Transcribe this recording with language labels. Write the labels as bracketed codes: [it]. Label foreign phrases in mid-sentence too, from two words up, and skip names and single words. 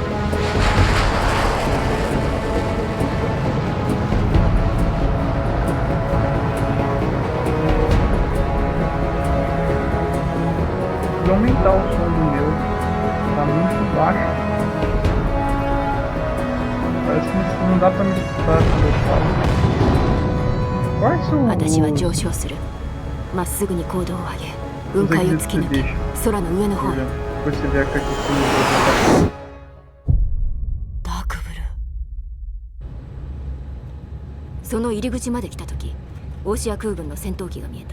[pt] Vou aumentar o som do meu. Tá muito baixo. Parece que não dá pra me escutar quando eu falo. Quais [ja] 私は [pt] são [ja] 上昇する。まっすぐに高度を上げ雲海を突き抜け空の上の方へ。 [pt] Depois você vê a carta de [ja] ダークブルー。その入り口まで来た時オーシア空軍の戦闘機が見えた。